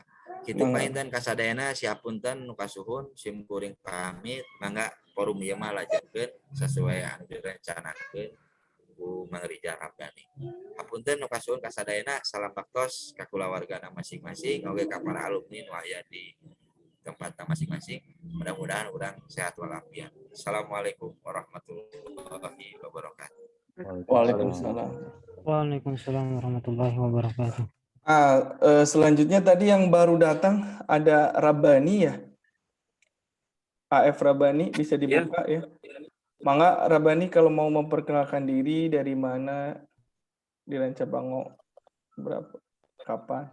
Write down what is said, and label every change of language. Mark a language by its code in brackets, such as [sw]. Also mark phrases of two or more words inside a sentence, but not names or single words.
[su] Kitu painten kasadayana siapunten nu kasuhun simkuring pamit, mangga forum ieu mah lajenkeun sesuai anu direncanakeun ku Mang Rijal Rabbani. Hapunten nu kasuhun kasadayana, salam baktos ka kulawargana masing-masing, oge ka para alumni nu aya di tempatna masing-masing. Mudah-mudahan urang sehat walafiat. [ar] السلام عليكم ورحمة الله وبركاته. وعليكم السلام. وعليكم السلام ورحمة الله وبركاته. [id] Selanjutnya tadi yang baru datang ada Rabbani ya. AF Rabbani bisa dibuka ya. Mangga Rabbani kalau mau memperkenalkan diri dari mana, di Rancabango, berapa, kapan?